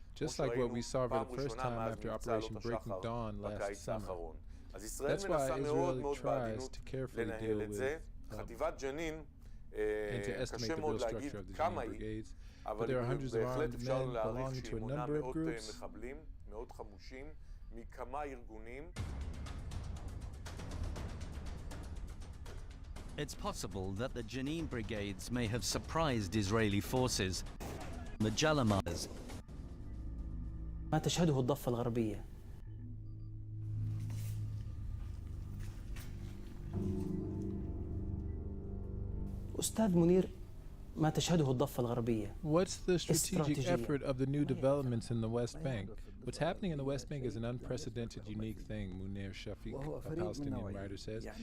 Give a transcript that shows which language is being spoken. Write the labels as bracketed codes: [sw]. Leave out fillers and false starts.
[en] Just like what we saw for the first time after Operation Breaking Dawn last summer. That's why Israel tries to carefully deal with [he] חטיבת ג'נין, [en] and to estimate the real structure of the Jenin brigades. But there are hundreds of armed men belonging to a number of groups. [he] מחבלים מאוד חמושים מכמה ארגונים. [en] It's possible that the Jenin brigades may have surprised Israeli forces the Jalamars. [ar] ما تشهده الضفة الغربية أستاذ منير ما تشهده الضفة الغربية. [en] What's the strategic effort of the new developments in the West Bank? What's happening in the West Bank is an unprecedented, unique thing, Munir Shafiq, a Palestinian writer, says.